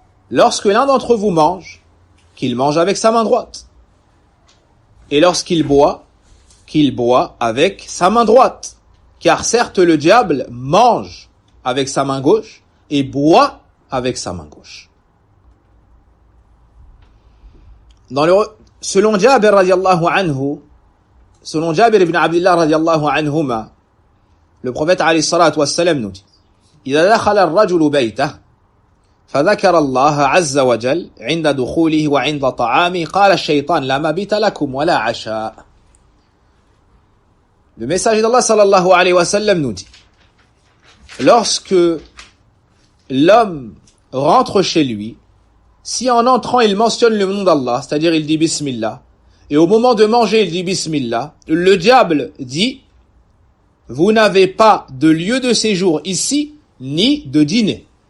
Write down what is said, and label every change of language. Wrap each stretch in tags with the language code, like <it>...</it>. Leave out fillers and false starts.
<fr>Lorsque l'un d'entre vous mange, qu'il mange avec sa main droite. Et lorsqu'il boit, qu'il boit avec sa main droite. Car certes le diable mange avec sa main gauche et boit avec sa main gauche. Selon Jabir radiallahu anhu, selon Jabir ibn Abdullah radiallahu anhuma, le prophète alayhi salatu wassalam nous dit</fr> <ar>إذا دخل الرجل بيته فذكر الله عز وجل عند دخوله وعند طعامه قال الشيطان لا مبيت لكم ولا عشاء.</ar> <fr>Le messager d'Allah sallallahu alayhi wa sallam nous dit lorsque l'homme rentre chez lui, si en entrant il mentionne le nom d'Allah, c'est-à-dire il dit Bismillah, et au moment de manger il dit Bismillah, le diable dit vous n'avez pas de lieu de séjour ici, ni de dîner.</fr>